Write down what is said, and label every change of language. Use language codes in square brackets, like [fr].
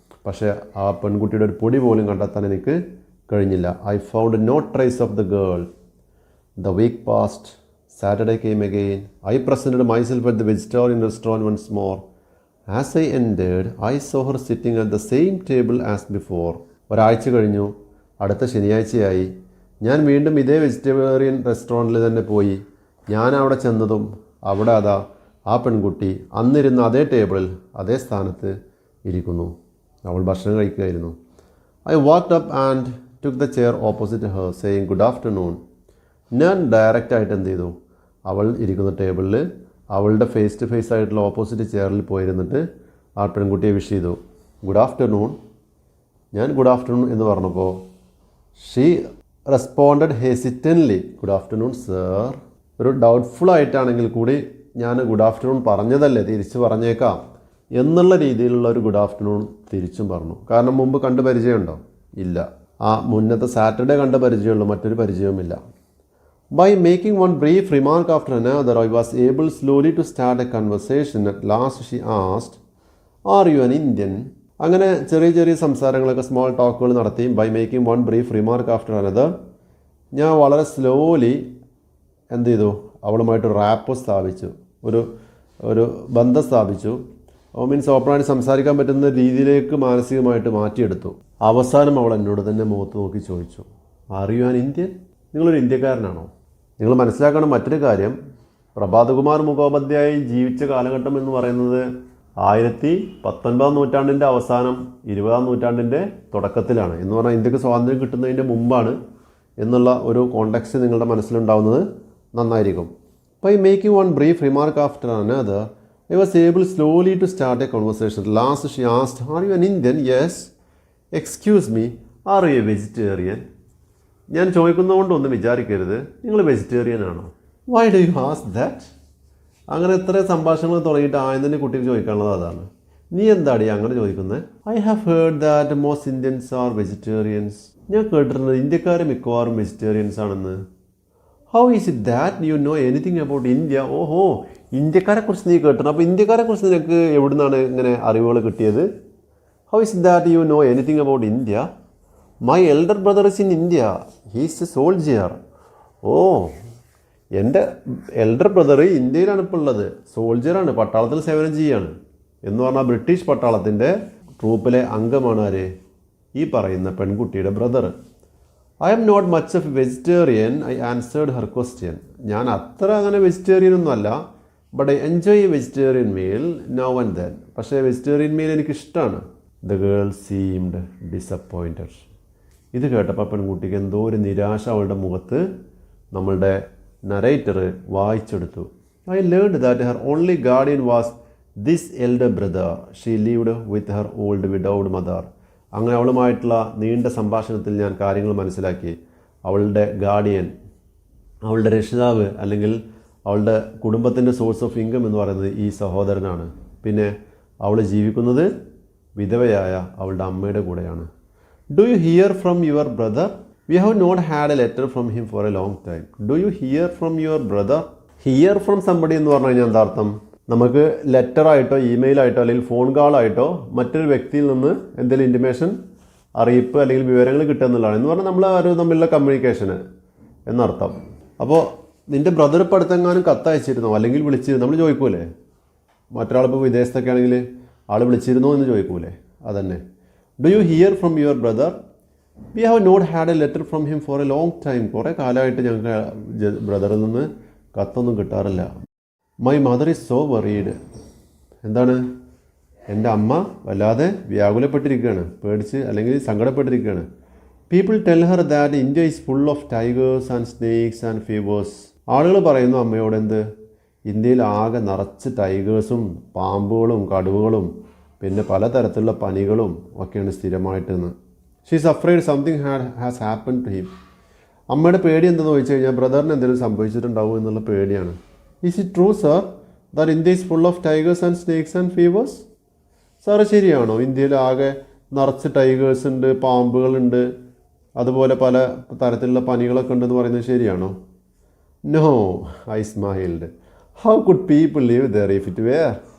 [ml] പക്ഷേ ആ പെൺകുട്ടിയുടെ ഒരു പൊടി പോലും കണ്ടെത്താൻ എനിക്ക് കഴിഞ്ഞില്ല. [en] I found no trace of the girl. The week past, Saturday came again. I presented myself at the vegetarian restaurant once more As I entered, I saw her sitting at the same table as before. [ml] ഒരാഴ്ച കഴിഞ്ഞു, അടുത്ത ശനിയാഴ്ചയായി. ഞാൻ വീണ്ടും ഇതേ vegetarian റെസ്റ്റോറൻറ്റിൽ തന്നെ പോയി. ഞാൻ അവിടെ ചെന്നതും അവിടെ അതാ ആ പെൺകുട്ടി അന്നിരുന്ന അതേ ടേബിളിൽ അതേ സ്ഥാനത്ത് ഇരിക്കുന്നു. അവൾ ഭക്ഷണം കഴിക്കുകയായിരുന്നു. [en] I walked up and took the chair opposite her, saying good afternoon. [ml] ഞാൻ ഡയറക്റ്റായിട്ട് എന്ത് ചെയ്തു, അവൾ ഇരിക്കുന്ന ടേബിളിൽ അവളുടെ ഫേസ് ടു ഫേസ് ആയിട്ടുള്ള ഓപ്പോസിറ്റ് ചെയറിൽ പോയിരുന്നിട്ട് ആ പെൺകുട്ടിയെ വിഷ് ചെയ്തു. Good afternoon. ഞാൻ ഗുഡ് ആഫ്റ്റർനൂൺ എന്ന് പറഞ്ഞപ്പോൾ [en] She responded hesitantly good afternoon sir. [ml] ഒരു ഡൗട്ട്ഫുൾ ആയിട്ടാണെങ്കിൽ കൂടി ഞാൻ ഗുഡ് ആഫ്റ്റർനൂൺ പറഞ്ഞതല്ലേ, തിരിച്ച് പറഞ്ഞേക്കാം എന്നുള്ള രീതിയിലുള്ള ഒരു ഗുഡ് ആഫ്റ്റർനൂൺ തിരിച്ചും പറഞ്ഞു. കാരണം മുമ്പ് കണ്ട് പരിചയമുണ്ടോ? ഇല്ല. ആ മുന്നത്തെ സാറ്റർഡേ കണ്ട പരിചയമുള്ളൂ, മറ്റൊരു പരിചയവുമില്ല. [en] By making one brief remark after another, I was able slowly to start a conversation. At last she asked, "Are you an Indian?" [ml] അങ്ങനെ ചെറിയ ചെറിയ സംസാരങ്ങളൊക്കെ സ്മോൾ ടോക്കുകൾ നടത്തി. [en] by making one brief remark after another, [ml] ഞാൻ വളരെ slowly എന്ത് ചെയ്തു, അവളുമായിട്ട് rap സ്ഥാപിച്ചു, ഒരു ബന്ധം സ്ഥാപിച്ചു. മീൻസ് ഓപ്പണായിട്ട് സംസാരിക്കാൻ പറ്റുന്ന രീതിയിലേക്ക് മാനസികമായിട്ട് മാറ്റിയെടുത്തു. അവസാനം അവൾ എന്നോട് തന്നെ മുഖത്ത് നോക്കി ചോദിച്ചു, [en] "Are you an Indian?" [ml] നിങ്ങളൊരു ഇന്ത്യക്കാരനാണോ? നിങ്ങൾ മനസ്സിലാക്കണം മറ്റൊരു കാര്യം, പ്രഭാത് കുമാർ മുഖോപാധ്യായ് ജീവിച്ച കാലഘട്ടം എന്ന് പറയുന്നത് 19ാം നൂറ്റാണ്ടിൻ്റെ അവസാനം 20ാം നൂറ്റാണ്ടിൻ്റെ തുടക്കത്തിലാണ്. എന്ന് പറഞ്ഞാൽ ഇന്ത്യക്ക് സ്വാതന്ത്ര്യം കിട്ടുന്നതിൻ്റെ മുമ്പാണ് എന്നുള്ള ഒരു കോണ്ടെക്സ്റ്റ് നിങ്ങളുടെ മനസ്സിലുണ്ടാവുന്നത് നന്നായിരിക്കും. [en] By making one brief remark after another, I was able slowly to start a conversation. Last she asked, "Are you an Indian?" "Yes." "Excuse me, are you a vegetarian?" [ml] ഞാൻ ചോദിക്കുന്നതുകൊണ്ടൊന്നും വിചാരിക്കരുത്, നിങ്ങൾ വെജിറ്റേറിയൻ ആണോ? [en] "Why do you ask that?" [ml] അങ്ങനെ എത്ര സംഭാഷണങ്ങൾ തുടങ്ങിയിട്ട് ആദ്യം കുട്ടിക്ക് ചോദിക്കാനുള്ളത് അതാണ്, നീ എന്താടി അങ്ങനെ ചോദിക്കുന്നത്? [en] "I have heard that most Indians are vegetarians." [ml] ഞാൻ കേട്ടിട്ടുണ്ട് ഇന്ത്യക്കാർ മിക്കവാറും വെജിറ്റേറിയൻസ് ആണെന്ന്. [en] "How is it that you know anything about India?" [ml] ഓഹോ, ഇന്ത്യക്കാരെ കുറിച്ച് നീ കേട്ടിട്ടുണ്ട്, അപ്പോൾ ഇന്ത്യക്കാരെ കുറിച്ച് നിനക്ക് എവിടെ നിന്നാണ് ഇങ്ങനെ അറിവുകൾ കിട്ടിയത്? [en] "How is it that you know anything about India?" "My elder brother is in India. He is a soldier." [ml] ഓ, എൻ്റെ എൽഡർ ബ്രദർ ഇന്ത്യയിലാണ് ഇപ്പോൾ ഉള്ളത്, സോൾജിയറാണ്, പട്ടാളത്തിൽ സേവനം ചെയ്യുകയാണ്. എന്ന് പറഞ്ഞാൽ ബ്രിട്ടീഷ് പട്ടാളത്തിൻ്റെ ട്രൂപ്പിലെ അംഗമാണ് ആര്? ഈ പറയുന്ന പെൺകുട്ടിയുടെ brother. [en] "I am not much of a vegetarian," I answered her question. [ml] ഞാൻ അത്ര അങ്ങനെ വെജിറ്റേറിയൻ ഒന്നും അല്ല, [en] But I enjoy a vegetarian meal now and then. [ml] പക്ഷേ വെജിറ്റേറിയൻ മീൽ എനിക്കിഷ്ടമാണ്. [en] The girl seemed disappointed. [ml] ഇത് കേട്ടപ്പോൾ പെൺകുട്ടിക്ക് എന്തോ ഒരു നിരാശ അവളുടെ മുഖത്ത് നമ്മളുടെ narrator വായിച്ചെടുത്തു. [en] "I learned that her only guardian was this elder brother. She lived with her old widowed mother." [ml] അങ്ങനെ അവളുമായിട്ടുള്ള നീണ്ട സംഭാഷണത്തിൽ ഞാൻ കാര്യങ്ങൾ മനസ്സിലാക്കി. അവളുടെ ഗാർഡിയൻ, അവളുടെ രക്ഷിതാവ്, അല്ലെങ്കിൽ അവളുടെ കുടുംബത്തിൻ്റെ സോഴ്സ് ഓഫ് ഇൻകം എന്ന് പറയുന്നത് ഈ സഹോദരനാണ്. പിന്നെ അവൾ ജീവിക്കുന്നത് വിധവയായ അവളുടെ അമ്മയുടെ കൂടെയാണ്. [en] "Do you hear from your brother?" "We have not had a letter from him for a long time." "Do you hear from your brother?" [ml] Here from somebody എന്ന് പറഞ്ഞു കഴിഞ്ഞാൽ എന്താ അർത്ഥം? നമുക്ക് ലെറ്ററായിട്ടോ ഇമെയിലായിട്ടോ അല്ലെങ്കിൽ ഫോൺ കോളായിട്ടോ മറ്റൊരു വ്യക്തിയിൽ നിന്ന് എന്തെങ്കിലും ഇൻറ്റിമേഷൻ, അറിയിപ്പ് അല്ലെങ്കിൽ വിവരങ്ങൾ കിട്ടുക എന്നുള്ളതാണ്. എന്ന് പറഞ്ഞാൽ നമ്മൾ ആരും തമ്മിലുള്ള കമ്മ്യൂണിക്കേഷന് എന്നർത്ഥം. അപ്പോൾ നിൻ്റെ ബ്രദർ ഇപ്പോൾ അടുത്തെങ്ങാനും കത്തയച്ചിരുന്നോ അല്ലെങ്കിൽ വിളിച്ചിരുന്നോ? നമ്മൾ ചോദിക്കൂലേ, മറ്റൊരാളിപ്പോൾ വിദേശത്തൊക്കെ ആണെങ്കിൽ ആൾ വിളിച്ചിരുന്നോ എന്ന് ചോദിക്കൂലേ, അതന്നെ. [en] "Do you hear from your brother?" "We have not had a letter from him for a long time." [ml] കുറേ കാലമായിട്ട് ഞങ്ങൾക്ക് ബ്രദറിൽ നിന്ന് കത്തൊന്നും കിട്ടാറില്ല. [en] "My mother is so worried." [ml] എന്താണ്? എൻ്റെ അമ്മ വല്ലാതെ വ്യാകുലപ്പെട്ടിരിക്കുകയാണ്, പേടിച്ച് അല്ലെങ്കിൽ സങ്കടപ്പെട്ടിരിക്കുകയാണ്. [en] "People tell her that India is full of tigers and snakes and fevers." [ml] ആളുകൾ പറയുന്നു അമ്മയോട് എന്ത്? ഇന്ത്യയിൽ ആകെ നിറച്ച് ടൈഗേഴ്സും പാമ്പുകളും കടുവകളും പിന്നെ പലതരത്തിലുള്ള പനികളും ഒക്കെയാണ് സ്ഥിരമായിട്ടെന്ന്. [en] "She is afraid something has happened to him." [ml] അമ്മയുടെ പേടി എന്തെന്ന് ചോദിച്ചു കഴിഞ്ഞാൽ ബ്രദറിന് എന്തെങ്കിലും സംഭവിച്ചിട്ടുണ്ടാവും എന്നുള്ള പേടിയാണ്. [en] "Is it true, sir, that India is full of tigers and snakes and fevers?" [ml] Sir ശരിയാണോ ഇന്ത്യയിൽ ആകെ നിറച്ച് ടൈഗേഴ്സ് ഉണ്ട്, പാമ്പുകളുണ്ട്, അതുപോലെ പല തരത്തിലുള്ള പനികളൊക്കെ ഉണ്ടെന്ന് പറയുന്നത് ശരിയാണോ? [en] "No," I smiled. "How could people live there if it were?"